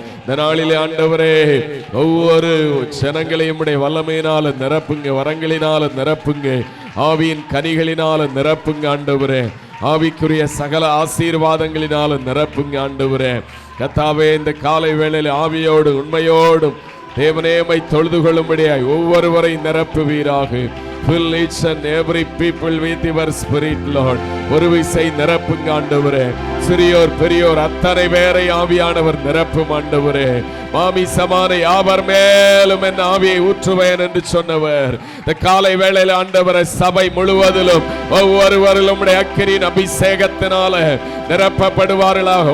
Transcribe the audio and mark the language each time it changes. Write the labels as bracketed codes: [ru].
[ta] இந்த நாளிலே ஆண்டவரே, ஒவ்வொரு ஜனங்களையும் உடைய வல்லமையினால நிரப்புங்க, வரங்களினால நிரப்புங்க, ஆவியின் கனிகளினால நிரப்புங்க ஆண்டவரே. ஆவிக்குரிய சகல ஆசீர்வாதங்களினால நிரப்புங்க ஆண்டவரே. கர்த்தாவே, இந்த காலை வேளையில் ஆவியோடு உண்மையோடும் தேவனே உம்மை தொழுது கொள்ளும்படியாய் ஒவ்வொருவரை நிரப்புவீராக. [en] Fill each and every people with your spirit, Lord. [ta] ஒரு விசை நிரப்புங்க ஆண்டவரே. சிறியோர் பெரியோர் அத்தனை பேரை ஆவியானவர் நிரப்பும் ஆண்டவரே. மாமிசமான யாவர் மேலும் என் ஆவியை ஊற்றுவேன் என்று சொன்னவர். இந்த காலை வேளையில் ஆண்டவரை சபை முழுவதிலும் ஒவ்வொருவரிலும் உம்முடைய அக்கினியின் அபிஷேகத்தினால நிரப்பப்படுவார்களாக.